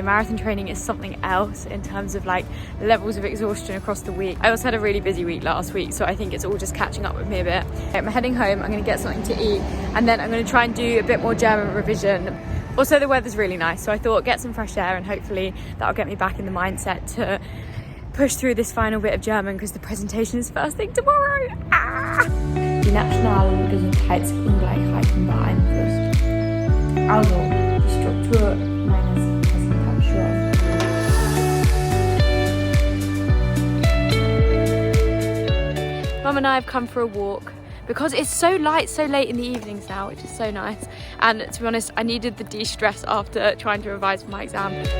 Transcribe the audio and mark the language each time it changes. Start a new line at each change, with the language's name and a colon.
English: Marathon training is something else in terms of like levels of exhaustion across the week. I also had a really busy week last week, so I think it's all just catching up with me a bit. I'm heading home, I'm going to get something to eat, and then I'm going to try and do a bit more German revision. Also the weather's really nice, so I thought get some fresh air and hopefully that'll get me back in the mindset to push through this final bit of German, because the presentation is first thing tomorrow.
German: Die nationalen Gesundheitsungleichheiten beeinflusst. Also, die Struktur meines Präsentations.
English: Mum and I have come for a walk because it's so light, so late in the evenings now, which is so nice. And to be honest, I needed the de-stress after trying to revise for my exam.